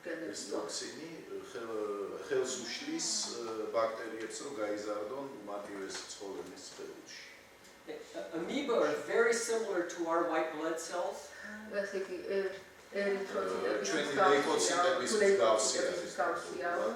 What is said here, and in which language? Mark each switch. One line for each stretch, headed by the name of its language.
Georgian: ეს ტოქსინი ხელს უშლის ბაქტერიებს, რომ გაიზარდონ მათივე ცხოველის სხეულში.
English: Amoeba are very similar to our white blood cells.
Georgian: ესე იგი ერითროციტების ჩვენი ლეიკოციტების მსგავსია.